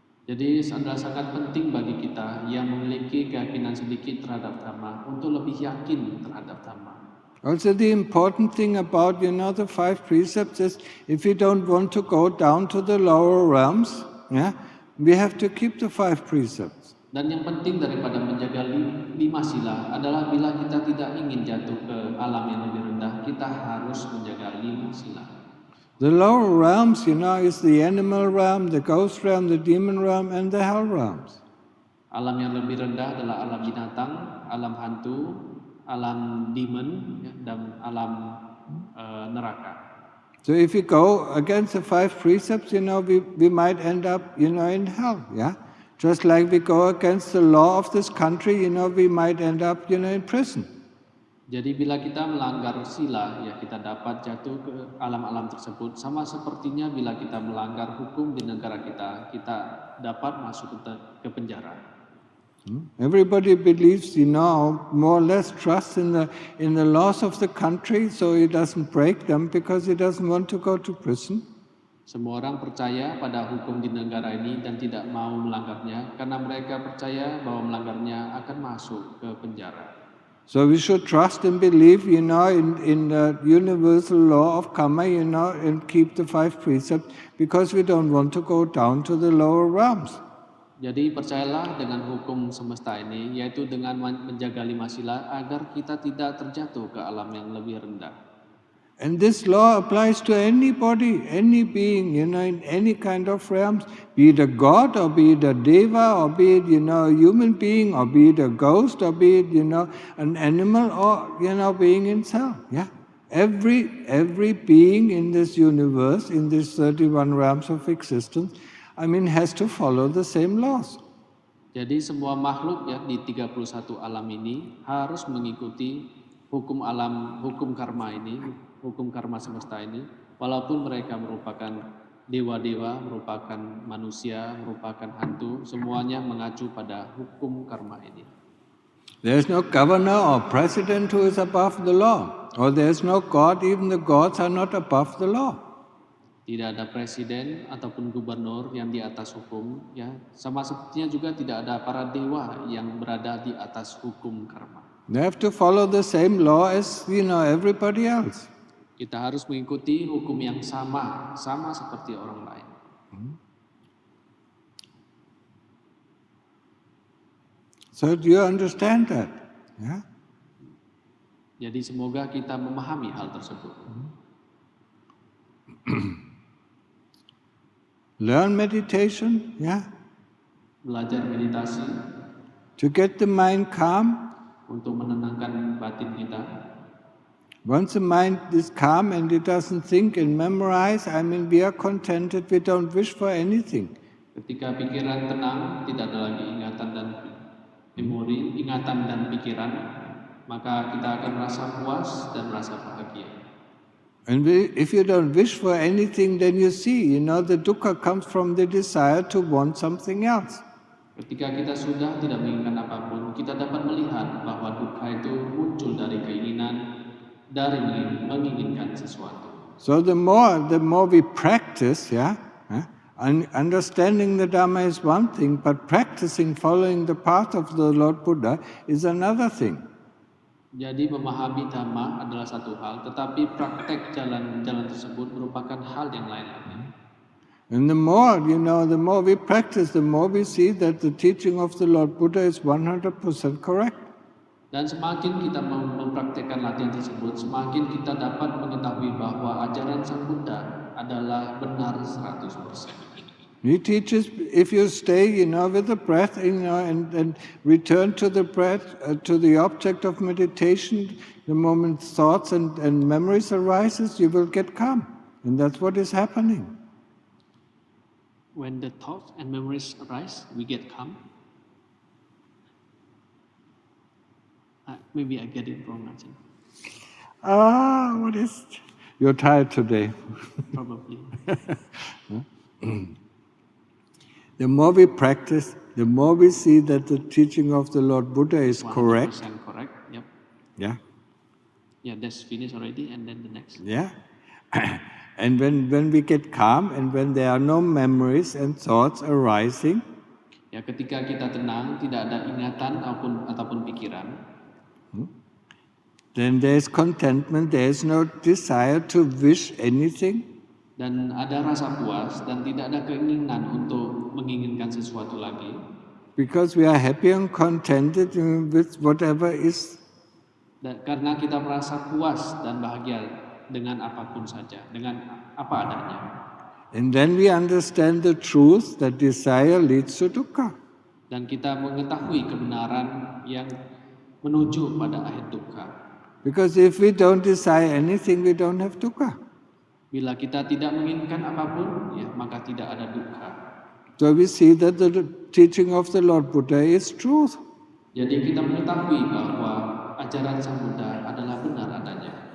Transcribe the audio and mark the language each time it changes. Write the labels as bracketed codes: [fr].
[id] Jadi sangat penting bagi kita yang memiliki keyakinan sedikit terhadap dhamma untuk lebih yakin terhadap dhamma. [en] Also the important thing about the 5 precepts is if we don't want to go down to the lower realms, we have to keep the 5 precepts. [id] Dan yang penting daripada menjaga 5 sila adalah bila kita tidak ingin jatuh ke alam yang lebih rendah, kita harus menjaga 5 sila. [en] The lower realms, is the animal realm, the ghost realm, the demon realm, and the hell realms. [id] Alam yang lebih rendah adalah alam binatang, alam hantu, alam demon, dan alam neraka. [en] So if we go against the 5 precepts, we might end up, in hell, yeah? Just like we go against the law of this country, we might end up, in prison. [id] Jadi bila kita melanggar sila, ya kita dapat jatuh ke alam-alam tersebut. Sama sepertinya bila kita melanggar hukum di negara kita, kita dapat masuk ke penjara. [en] Everybody believes, more or less trusts in the laws of the country, so he doesn't break them because he doesn't want to go to prison. [id] Semua orang percaya pada hukum di negara ini dan tidak mau melanggarnya karena mereka percaya bahwa melanggarnya akan masuk ke penjara. [en] So we should trust and believe, in the universal law of karma, and keep the 5 precepts because we don't want to go down to the lower realms. [id] Jadi percayalah dengan hukum semesta ini, yaitu dengan menjaga 5 sila agar kita tidak terjatuh ke alam yang lebih rendah. [en] And this law applies to anybody, any being, in any kind of realms, be it a god or be it a deva or be it, a human being or be it a ghost or be it, an animal or, being in cell. Yeah? Every being in this universe, in these 31 realms of existence, has to follow the same laws. [id] Jadi semua makhluk ya di 31 alam ini harus mengikuti hukum alam, hukum karma ini, hukum karma semesta ini, walaupun mereka merupakan dewa-dewa, merupakan manusia, merupakan hantu, semuanya mengacu pada hukum karma ini. [en] There is no governor or president who is above the law, or there is no God, even the gods are not above the law. [id] Tidak ada presiden ataupun gubernur yang di atas hukum, ya. Sama sepertinya juga tidak ada para dewa yang berada di atas hukum karma. [en] They have to follow the same law as, everybody else. [id] Kita harus mengikuti hukum yang sama seperti orang lain. [en] So do you understand that? Yeah? [id] Jadi semoga kita memahami hal tersebut. [en] Learn meditation, yeah? [id] belajar meditasi [en] to get the mind calm. [id] untuk menenangkan batin kita. [en] Once the mind is calm and it doesn't think and memorize, we are contented, we don't wish for anything. [id] Ketika pikiran tenang, tidak ada lagi ingatan dan memori, ingatan dan pikiran, maka kita akan merasa puas dan merasa bahagia. [en] And if you don't wish for anything, then you see, the dukkha comes from the desire to want something else. [id] Ketika kita sudah tidak menginginkan apapun, kita dapat melihat bahwa dukkha itu muncul dari keinginan, dari menginginkan sesuatu. [en] So the more we practice, understanding the Dhamma is one thing, but practicing following the path of the Lord Buddha is another thing. [id] Jadi memahami Dhamma adalah satu hal, tetapi praktek jalan-jalan tersebut merupakan hal yang lain lagi. [en] And the more we practice, the more we see that the teaching of the Lord Buddha is 100% correct. [id] Dan semakin kita mempraktekkan latihan tersebut, semakin kita dapat mengetahui bahwa ajaran Sang Buddha adalah benar 100%. [en] He teaches if you stay, with the breath, and return to the breath, to the object of meditation, the moment thoughts and memories arises, you will get calm. And that's what is happening. When the thoughts and memories arise, we get calm. Maybe I get it wrong, Ajahn. What is... You're tired today. Probably. The more we practice, the more we see that the teaching of the Lord Buddha is 100% correct. correct, yep. Yeah. Yeah, that's finished already, and then the next. Yeah. And when we get calm and when there are no memories and thoughts arising, [id] Ya, ketika kita tenang, tidak ada ingatan ataupun pikiran, [en] then there is contentment, there is no desire to wish anything. [id] dan ada rasa puas dan tidak ada keinginan untuk menginginkan sesuatu lagi. [en] Because we are happy and contented with whatever is. [id] Dan karena kita merasa puas dan bahagia dengan apapun saja, dengan apa adanya. [en] And then we understand the truth that desire leads to dukkha. [id] Dan kita mengetahui kebenaran yang menuju pada akhir dukkha. [en] Because if we don't desire anything, we don't have dukkha. [id] Bila kita tidak menginginkan apapun, ya maka tidak ada dukkha. [en] So we see that the teaching of the Lord Buddha is truth. [id] Jadi kita mengetahui bahwa ajaran Sang Buddha adalah benar adanya.